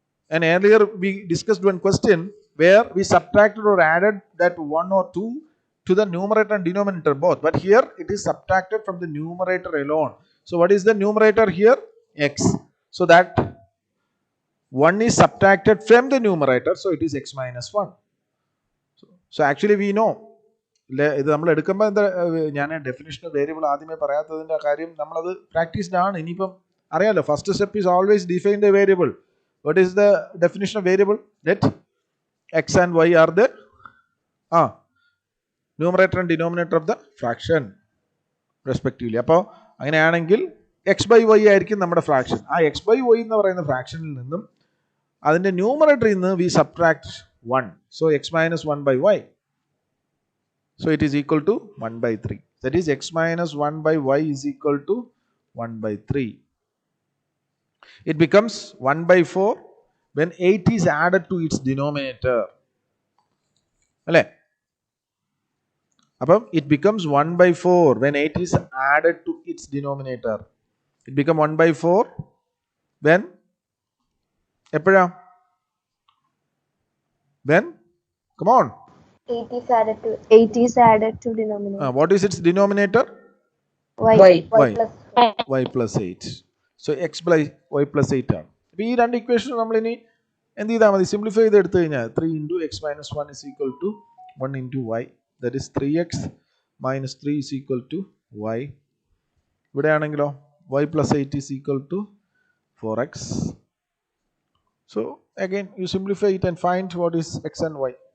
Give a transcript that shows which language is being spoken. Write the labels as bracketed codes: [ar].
[en] And earlier we discussed one question where we subtracted or added that 1 or 2 to the numerator and denominator both. But here it is subtracted from the numerator alone. So what is the numerator here? X. So that 1 is subtracted from the numerator. So it is x minus 1. So actually we know. [ml] ഇത് നമ്മൾ എടുക്കുമ്പോൾ എന്താ, ഞാൻ definition variable ആദ്യമേ പറയാത്തതിൻ്റെ കാര്യം നമ്മളത് practised ആണ്. ഇനിയിപ്പം അറിയാലോ, [en] First step is always define the variable. What is the definition of variable? That x and y are the numerator and denominator of the fraction respectively. [ml] അപ്പോൾ അങ്ങനെയാണെങ്കിൽ എക്സ് ബൈ വൈ ആയിരിക്കും നമ്മുടെ ഫ്രാക്ഷൻ. ആ X by Y എന്ന് പറയുന്ന ഫ്രാക്ഷനിൽ നിന്നും അതിൻ്റെ ന്യൂമറേറ്ററിൽ നിന്ന് V subtract 1. [en] So x minus 1 by y. So it is equal to 1 by 3. That is x minus 1 by y is equal to 1 by 3. It becomes 1 by 4 when 8 is added to its denominator. അല്ലേ? അപ്പം it becomes 1 by 4 when 8 is added to its denominator. It become 1 by 4 when എപ്പോഴാ? When? Come on. 8 is added to denominator. What is its denominator? Y. Y. Y plus y plus 8. So x by y plus 8 ആണ്. [ml] അപ്പോൾ ഈ രണ്ട് equation നമ്മൾ ഇനി എന്ത് ചെയ്താൽ മതി? സിംപ്ലിഫൈ ചെയ്ത് എടുത്തു കഴിഞ്ഞാൽ [en] 3 into x minus 1 is equal to 1 into y. That is 3x minus 3 is equal to y. [ml] ഇവിടെ ആണെങ്കിലോ [en] y plus 8 is equal to 4x. So again you simplify it and find what is x and y.